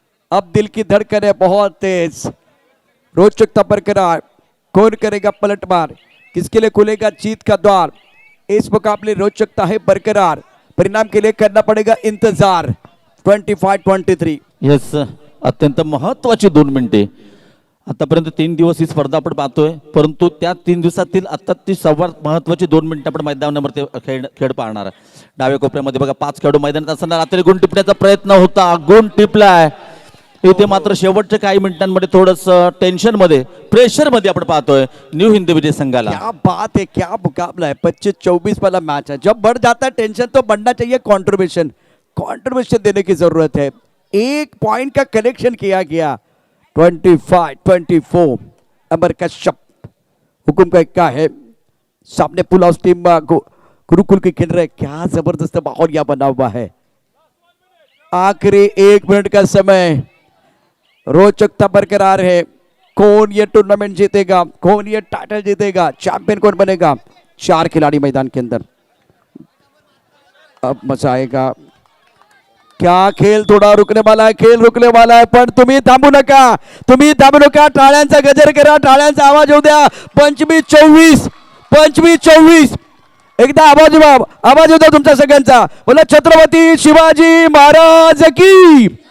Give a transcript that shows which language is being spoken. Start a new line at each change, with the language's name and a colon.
Hindi: अब दिल की धड़कन है बहुत तेज। रोचकता बरकरार, कौन करेगा पलटवार, किसके लिए खुलेगा जीत का द्वार। इस मुकाबले रोचकता है बरकरार, परिणाम के लिए करना पड़ेगा इंतजार। 25-23
Marathi: यस अत्यंत महत्वाची 2 मिनिटे। आतापर्यंत 3 दिवस ही स्पर्धा आपण पाहतोय, परंतु त्या 3 दिवसातील आता ती सर्वात महत्वाची 2 मिनिटं आपण मैदानावरती खेळ पाहणार। डाव्या कोपऱ्यामध्ये बघा 5 खेळाडू मैदानात असताना रात्री गुण टिपण्याचा प्रयत्न होता, गुण टिपलाय। इथे मात्र शेवटच्या काही मिनिटांमध्ये थोडस टेन्शन मध्ये, प्रेशर मध्ये आपण पाहतोय न्यू हिंद विजय संघाला।
Hindi: क्या बात है, क्या मुकाबला है। 25-24 वाला मैच है। जब बढ़ जाता है टेंशन तो बढ़ना चाहिए कंट्रीब्यूशन देने की जरूरत है। 1 पॉइंट का कलेक्शन किया गया। 25-24 अमर कश्यप हुकुम का इक्का है। सामने पुल हाउस टीम गुरुकुल के खेल रहे, क्या जबरदस्त माहौल यहाँ बना हुआ है। आखिरी 1 मिनट का समय, रोचकता बरकरार है। कौन ये टूर्नामेंट जीतेगा, कौन ये टाइटल जीतेगा, चैंपियन कौन बनेगा। 4 खिलाड़ी मैदान के अंदर, अब मजा आएगा। क्या खेल थोडा रुकने वाला
Marathi: आहे, खेळ रुकने वाला आहे, पण तुम्ही थांबू नका, तुम्ही थांबू नका. टाळ्यांचा गजर करा, टाळ्यांचा आवाज होऊ द्या. 25-24, 25-24. एकदा आवाज होता तुमचा सगळ्यांचा. बोला छत्रपती शिवाजी महाराज की.